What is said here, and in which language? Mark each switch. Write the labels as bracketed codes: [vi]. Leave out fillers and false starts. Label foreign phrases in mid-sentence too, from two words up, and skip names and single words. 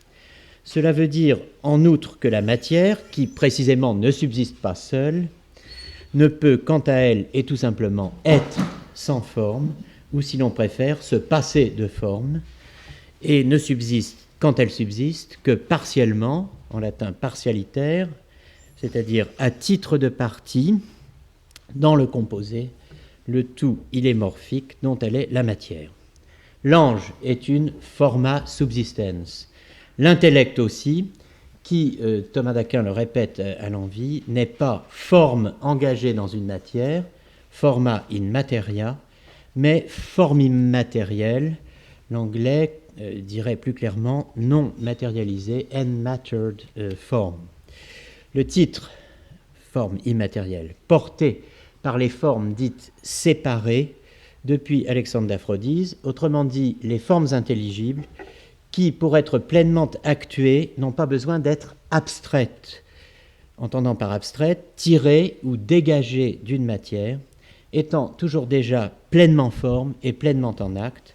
[fr] Cela veut dire en outre que la matière, qui précisément ne subsiste pas seule, ne peut quant à elle et tout simplement être sans forme, ou si l'on préfère, se passer de forme, et ne subsiste, quand elle subsiste, que partiellement, en latin partialitaire, c'est-à-dire à titre de partie, dans le composé, le tout illémorphique dont elle est la matière. L'ange est une [la] forma subsistens. [fr] L'intellect aussi, qui, Thomas d'Aquin le répète à l'envi, n'est pas forme engagée dans une matière, [la] forma in materia, [fr] mais forme immatérielle, l'anglais dirait plus clairement non matérialisée, [en] unmattered form. [fr] Le titre, forme immatérielle, porté par les formes dites séparées depuis Alexandre d'Aphrodise, autrement dit les formes intelligibles, qui, pour être pleinement actuées, n'ont pas besoin d'être abstraites, entendant par abstraite, tirées ou dégagées d'une matière, étant toujours déjà pleinement forme et pleinement en acte.